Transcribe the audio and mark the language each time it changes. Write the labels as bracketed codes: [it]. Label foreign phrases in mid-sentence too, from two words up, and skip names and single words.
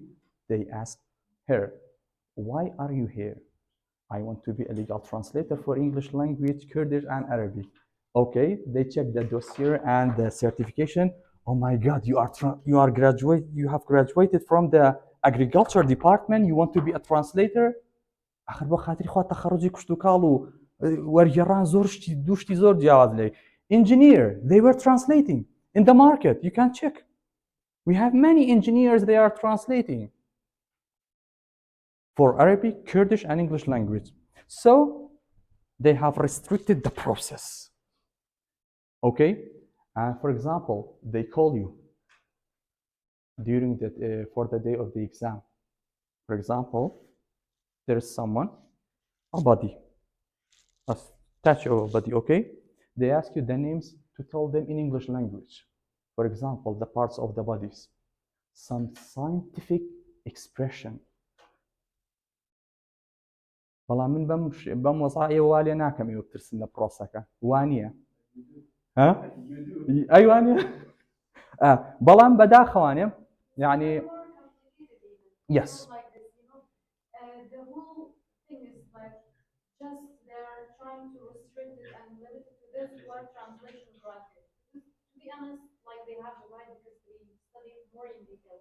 [en] They asked her, "Why are you here?" "I want to be a legal translator for English language, Kurdish, and Arabic." Okay, they checked the dossier and the certification. "Oh my God, you have graduated from the agriculture department. You want to be a translator?" [ckb] آخر با خاطری خوا تخرجی کشت و کاڵ و وەرگێڕان زۆر دوشتی زۆر جیاواز لێ. [en] Engineer, they were translating in the market. You can check. We have many engineers, they are translating for Arabic, Kurdish, and English language. So they have restricted the process. Okay? And for example, they call you during for the day of the exam. For example, there is someone, a body, a statue of a body, okay? They ask you the names to tell them in English language. For example, the parts of the bodies. Some scientific expression. [ckb] بەڵام من بەم وەزعە والێ ناکەم ئێوە بترسن لە پرۆسەکە. وانییە؟ ها؟ ئەیوانە؟ بەڵام بەداخەوانێ يعني yes. [en] The whole thing is like just they're trying to restrict it and limit it to this word translation bracket. To be honest, like they have the right because they study it more in detail.